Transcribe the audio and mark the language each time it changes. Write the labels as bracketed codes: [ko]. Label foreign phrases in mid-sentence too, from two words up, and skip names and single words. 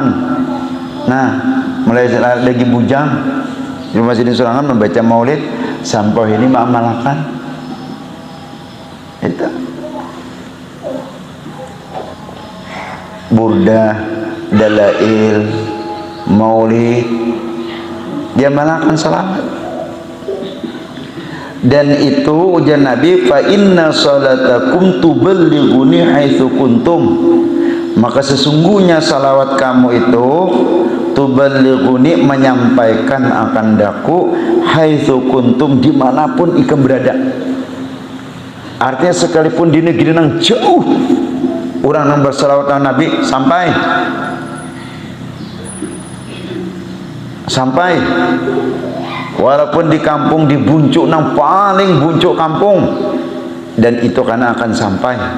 [bjn] Nah mulai lagi bujang di rumah sidin seorangan membaca maulid sampai ini mengamalkan itu burdah dalail maulid dia malakan salawat. Dan itu ujian Nabi [ar] فإن صلاتكم تبلغني حيث كنتم, [bjn] maka sesungguhnya salawat kamu itu tuballighuni menyampaikan akan daku [ar] حيث كنتم [bjn] dimanapun ikam berada. Artinya sekalipun di negeri yang jauh orang yang bersalawat Nabi sampai walaupun di kampung di buncuk nang paling buncuk kampung dan itu karena akan sampai